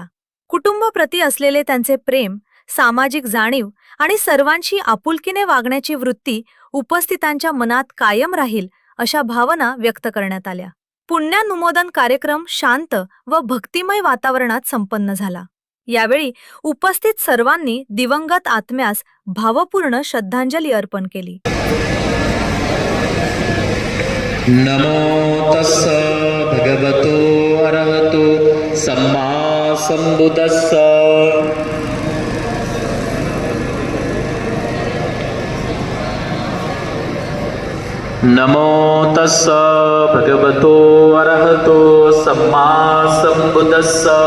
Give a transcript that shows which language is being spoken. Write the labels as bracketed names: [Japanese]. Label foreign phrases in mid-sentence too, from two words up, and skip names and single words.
[Marathi] कुटुंबाप्रती असलेले त्यांचे प्रेम, सामाजिक जाणीव आणि सर्वांशी आपुलकीने वागण्याची वृत्ती उपस्थितांच्या मनात कायम राहील अशा भावना व्यक्त करण्यात आल्या। पुण्यानुमोदन कार्यक्रम शांत व भक्तिमय वातावरणात संपन्न झाला। यावेळी उपस्थित सर्वांनी दिवंगत आत्म्यास भावपूर्ण श्रद्धांजली अर्पण केली। [Pali] नमो तस्स भगवतो अरहतो सम्मा संबुद्धस्स। नमो तस्स भगवतो अरहतो सम्मा संबुद्धस्स।